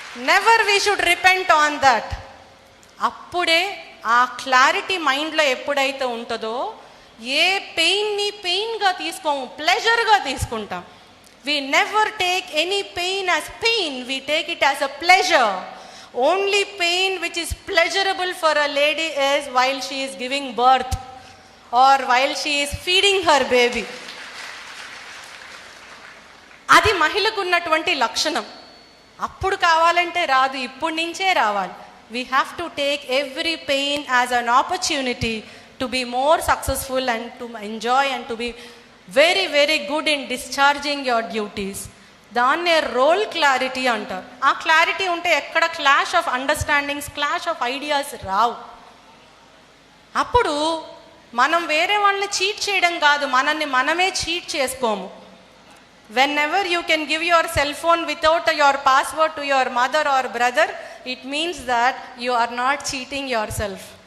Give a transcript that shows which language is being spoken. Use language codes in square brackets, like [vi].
[en] Never we should repent on that. [te] అప్పుడే ఆ clarity మైండ్లో ఎప్పుడైతే ఉంటుందో ఏ పెయిన్ని పెయిన్గా తీసుకోము, ప్లెజర్గా తీసుకుంటాం. [en] We never take any pain as pain, we take it as a pleasure. Only pain which is pleasurable for a lady is while she is giving birth or while she is feeding her baby. [te] అది మహిళకు ఉన్నటువంటి లక్షణం. అప్పుడు కావాలంటే రాదు, ఇప్పటి నుంచే రావాలి. [en] We have to take every pain as an opportunity to be more successful and to enjoy and to be very very good in discharging your duties. [te] దాన్నే రోల్ క్లారిటీ అంటారు. ఆ క్లారిటీ ఉంటే ఎక్కడ [en] clash of understandings, clash of ideas [te] రావు. అప్పుడు మనం వేరే వాళ్ళని cheat చేయడం కాదు, మనల్ని మనమే చీట్ చేసుకోము. [en] Whenever you can give your cell phone without your password to your mother or brother, it means that you are not cheating yourself.